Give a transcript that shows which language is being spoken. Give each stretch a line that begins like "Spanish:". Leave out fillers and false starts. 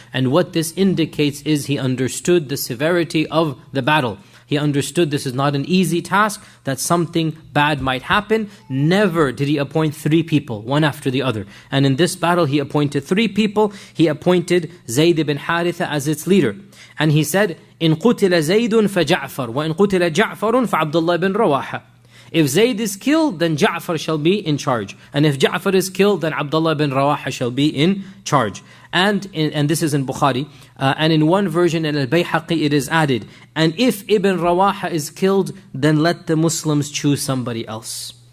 English: And what this indicates is he understood the severity of the battle. He understood this is not an easy task, that something bad might happen. Never did he appoint 3 people, one after the other. And in this battle, he appointed 3 people. He appointed Zayd ibn Haritha as its leader. And he said,
Arabic: إِن قُتِلَ زَيْدٌ فَجَعْفَرٌ وَإِن قُتِلَ جَعْفَرٌ فَعَبْدُ اللَّهِ ibn Rawaha.
English: If Zayd is killed, then Ja'far shall be in charge. And if Ja'far is killed, then Abdullah bin Rawaha shall be in charge. And this is in Bukhari. And in one version in Al-Bayhaqi it is added, and if Ibn Rawaha is killed, then let the Muslims choose somebody else.